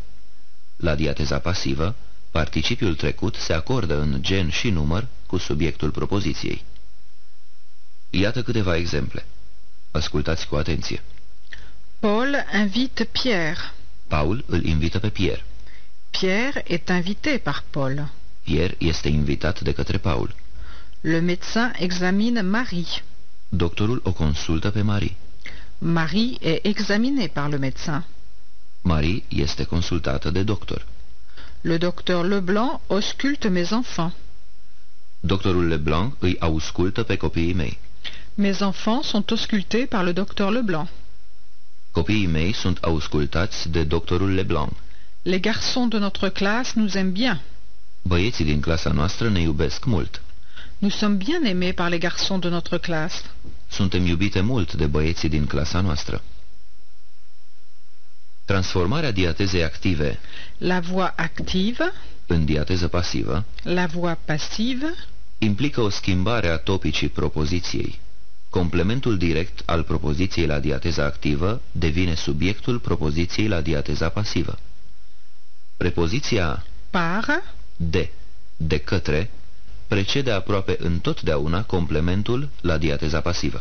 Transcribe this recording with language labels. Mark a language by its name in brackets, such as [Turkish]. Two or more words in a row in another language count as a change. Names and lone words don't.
[Romanian] La diateza pasivă, participiul trecut se acordă în gen și număr cu subiectul propoziției. Iată câteva exemple. Ascultați cu atenție. [French] Paul invite Pierre. [Romanian] Paul îl invită pe Pierre. [French] Pierre est invité par Paul. [Romanian] Pierre este invitat de către Paul. [French] Le médecin examine Marie. [Romanian] Doctorul o consultă pe Marie. [French] Marie est examinée par le médecin. [Romanian] Marie este consultată de doctor. [French] Le docteur Leblanc ausculte mes enfants. [Romanian] Doctorul Leblanc îi auscultă pe copiii mei. [French] Mes enfants sont auscultés par le docteur Leblanc. [Romanian] Copiii mei sunt auscultați de doctorul Leblanc. [French] Les garçons de notre classe nous aiment bien. [Romanian] Băieții din clasa noastră ne iubesc mult. [French] Nous sommes bien aimés par les garçons de notre classe. [Romanian] Suntem iubite mult de băieții din clasa noastră. Transformarea diatezei active [French] La voix active, [Romanian] în diateză pasivă [French] la voix passive, [Romanian] implică o schimbare a topicii propoziției. Complementul direct al propoziției la diateza activă devine subiectul propoziției la diateza pasivă. Prepoziția par, de către, precede aproape întotdeauna complementul la diateza pasivă.